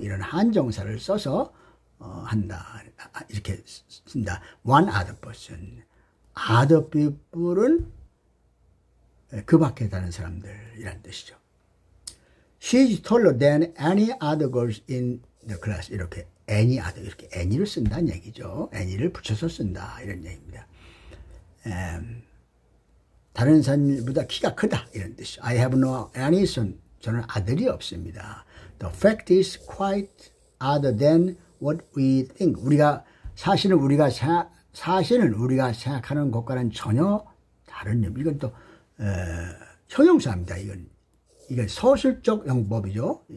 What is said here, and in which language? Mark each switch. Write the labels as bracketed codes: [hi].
[ko] 이런 한정사를 써서 한다. 이렇게 쓴다. [en] One other person. [ko] Other people은 그 밖에 다른 사람들이란 뜻이죠. [en] She's taller than any other girls in the class. [ko] 이렇게 any other, 이렇게 any를 쓴다는 얘기죠. any를 붙여서 쓴다. 이런 얘기입니다. 다른 사람보다 키가 크다. 이런 뜻이죠. [en] I have no any son. [ko] 저는 아들이 없습니다. [en] The fact is quite other than what we think. [ko] 사실은 우리가 생각하는 것과는 전혀 다른 점. 이건 또 형용사입니다. 이건 서술적 용법이죠.